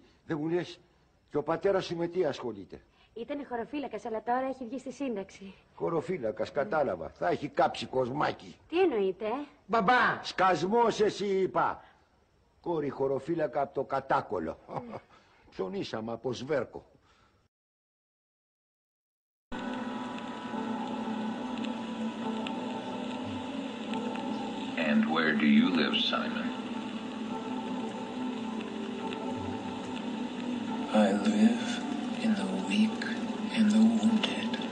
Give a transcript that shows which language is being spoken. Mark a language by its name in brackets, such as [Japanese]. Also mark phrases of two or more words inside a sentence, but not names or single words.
[Greek] Δεν μου λες, και ο πατέρας σου με τι ασχολείται? Ήταν χωροφύλακας, αλλά τώρα έχει βγει στη σύνταξη. Χωροφύλακας, κατάλαβα. Θα έχει κάψει κοσμάκι. Τι εννοείτε? Μπαμπά. Σκασμός εσύ είπα. Κόρη χωροφύλακα από το κατάκολο. Ψωνίσαμε από σβέρκο. [English] And where do you live, Simon? I live in the weak and the wounded.